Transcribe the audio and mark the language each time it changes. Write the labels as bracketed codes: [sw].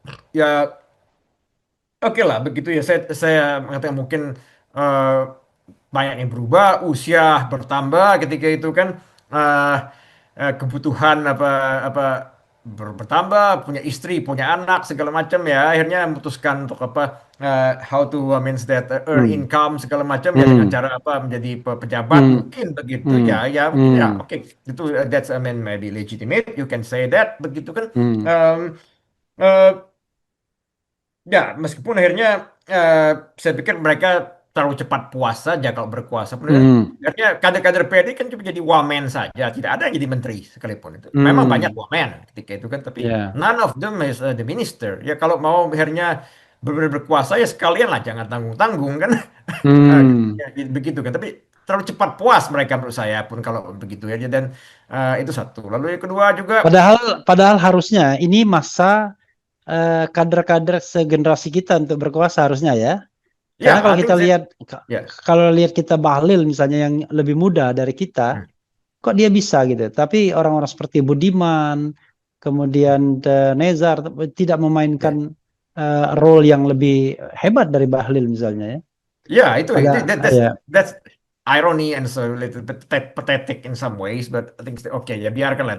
[id] Ya oke lah begitu ya, saya mengatakan mungkin eh, banyak yang berubah, usia bertambah ketika itu kan, eh, kebutuhan apa apa bertambah, punya istri, punya anak segala macam ya, akhirnya memutuskan untuk apa, [en] how to means that earn hmm, [id] income segala macam ya, dengan hmm, cara apa menjadi pejabat hmm, mungkin begitu hmm, ya, ya mungkin ya, hmm, oke itu [en] that's I mean maybe legitimate, you can say that [id] begitu kan. hmm, Em, eh, Ya, meskipun akhirnya saya pikir mereka terlalu cepat puas saja kalau berkuasa. Hmm. Artinya kader-kader PD kan cuma jadi wamen saja, tidak ada yang jadi menteri sekalipun itu. Memang banyak Hmm. wamen ketika itu kan, tapi Ya. [en] none of them is the minister. [id] Ya kalau mau akhirnya berkuasa ya sekalian lah, jangan tanggung-tanggung kan. Hmm. Ya, begitu kan. Tapi terlalu cepat puas mereka menurut saya pun kalau begitu ya. Dan itu satu. Lalu yang kedua juga, Padahal harusnya ini masa kader-kader segenerasi kita untuk berkuasa harusnya ya. Karena [en] ya, I think that, ya. [id] kalau lihat kita Bahlil misalnya yang lebih muda dari kita, Hmm. kok dia bisa gitu. Tapi orang-orang seperti Budiman, kemudian Nezar tidak Ya, memainkan role yang lebih hebat dari Bahlil misalnya ya. ya, itu Ya, [en] that's irony and so a little bit pathetic in some ways, but I think [id] oke ya biarkanlah.